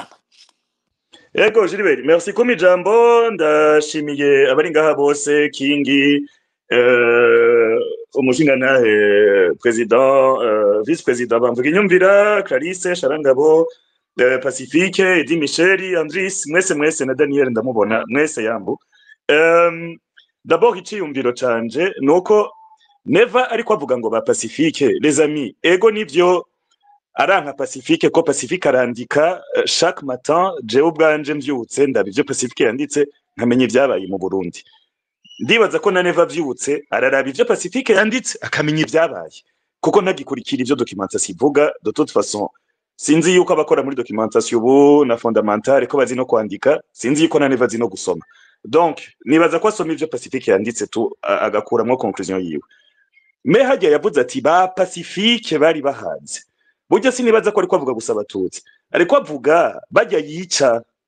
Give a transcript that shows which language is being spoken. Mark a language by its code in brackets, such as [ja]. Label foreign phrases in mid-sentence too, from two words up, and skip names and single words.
[rn] Ego Gilbert, merci kumijambo, ndashimiye abari ngaha bose Kingi, umushingantahe president, vice president bamvuga inyumvira, Clarisse Sharangabo, Pacifique, Edi Michel, Andris, mwese na Daniel ndamubona, mwese yambu. D'abord iciyumviro canje nuko Never ariko avuga ngo ba Pacifique, [fr] les amis, [rn] ego nivyo aranka Pacifique ko Pacifique arandika [fr] chaque matin, [rn] jewe ubwanje mvyutse ndaba ivyo Pacifique yanditse nkamenya ivyabaye mu Burundi. Ndibaza ko na Never vyutse araraba ivyo Pacifique yanditse akamenya ivyabaye, kuko ntagikurikira ivyo documentation ivuga. [fr] De toute façon [rn] sinzi yuko abakora muri documentation ubu na fondamentale ko bazi no kwandika, sinzi yuko na Never azi no gusoma. Donc nibaza ko asoma ivyo Pacifique yanditse tu agakuramwo conclusion yiwe. Me hajya yavuze ati ba Pacifique bari bahanze. Burya sinibaza ko ariko avuga gusa abatutsi, ariko avuga bajya yica.